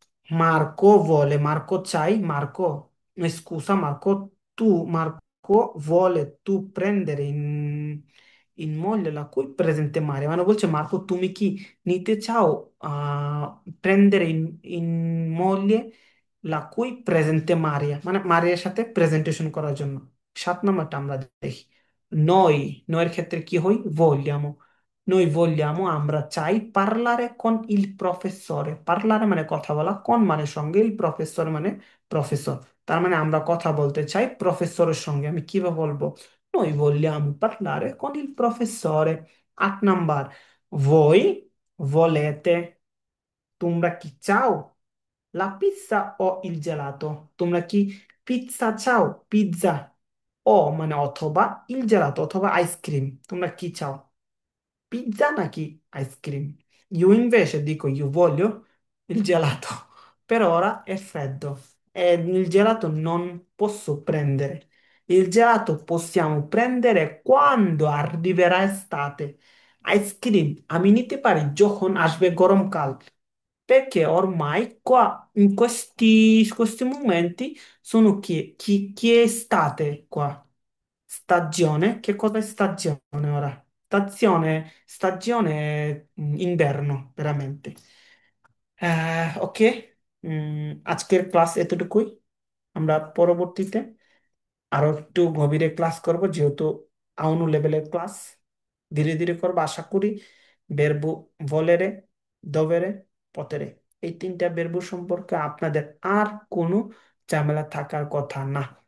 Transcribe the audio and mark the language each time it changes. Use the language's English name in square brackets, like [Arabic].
[Italian] Marco vuole, Marco c'hai, Marco, scusa Marco, Marco vuole tu prendere in moglie la cui presente Maria, [Bangla] মানে বলছে Marco তুমি কি নিতে চাও [Italian] prendere in moglie la cui presente Maria, [Bangla] মানে মারিয়ার সাথে presentation করার জন্য। 7 নাম্বারটা আমরা দেখি, noi, নয়ের ক্ষেত্রে কি হই, vogliamo, [Italian] noi vogliamo [Bangla] আমরা চাই [Italian] parlare con il professore, [Bangla] parlare মানে কথা বলা, con মানে সঙ্গে, il professore মানে প্রফেসর। তার মানে আমরা কথা বলতে চাই প্রফেসরের সঙ্গে। আমি কিভাবে বলবো? [Italian] noi vogliamo parlare con il professore। [Bangla] 8 number, [Italian] voi volete, [Bangla] তোমরা কি চাও, [Italian] la pizza o il gelato, [Bangla] তোমরা কি পিৎজা চাও, পিৎজা, ও মানে অথবা, ইল জেলাতো অথবা আইসক্রিম, তোমরা কি চাও, pizza নাকি ice cream? [Italian] Io invece dico io voglio il gelato, per ora è freddo e il gelato non posso prendere. Il gelato possiamo prendere quando arriverà estate। [Bangla] Ice cream আমি নিতে পারি যখন আসবে গরমকাল, [Italian] perché ormai qua in questi momenti sono chi è estate qua. Stagione? Che cosa è stagione ora? Stagione inverno, veramente. Ok? [Bangla] আজকের class এতটুকুই। আমরা পরবর্তীতে আরো একটু গভীরে ক্লাস করব, যেহেতু আউনো লেভেলের ক্লাস ধীরে ধীরে করবো আশা করি। বেরবো ভলেরে, দভেরে, পতেরে, এই তিনটা বেরবো সম্পর্কে আপনাদের আর কোনো ঝামেলা থাকার কথা না।